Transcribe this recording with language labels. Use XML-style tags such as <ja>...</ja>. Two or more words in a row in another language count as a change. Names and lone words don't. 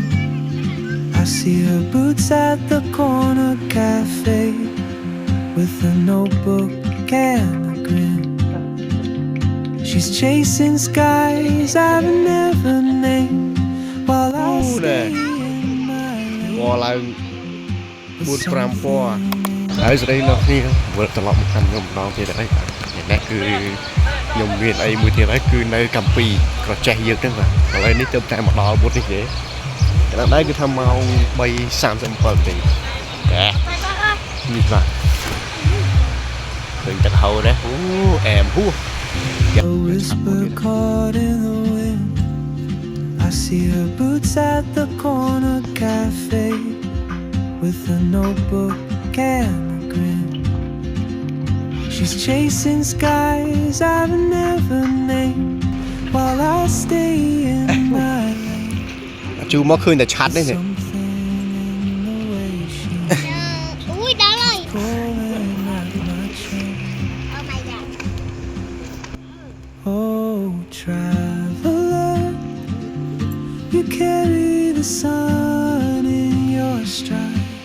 <en>I see her boots at the corner cafe with a notebook and a grin. She's chasing skies I've never named while I stay in my lane.</en> <km>4 5 ពណ៌ហើយស្រីលោកនេះវិលត្រឡប់មកកាន់ខ្ញុំម្ដងទៀតហើយនេះគឺខ្ញុំមានអីមួយទៀតហើយគឺនៅកម្ពុជាក្រចេះយើងហ្នឹងបាទឥឡូវនេះទៅតែមកដល់វត្តនេះទេដល់ដែរគឺថាម៉ោង 3:37 ទេនេះបាទឃើញទឹកហូរដែរអូអែមហួស</km> <en>whisper caught in the wind. I see her boots at the corner cafe with a notebook and a grin. She's chasing skies I've never named while I stay in my lane.</en> <km>ជួមកឃើញតែឆាត់នេះអូយដល់ហើយ</km> <en>Oh traveler, you carry the sun in your stride,</en>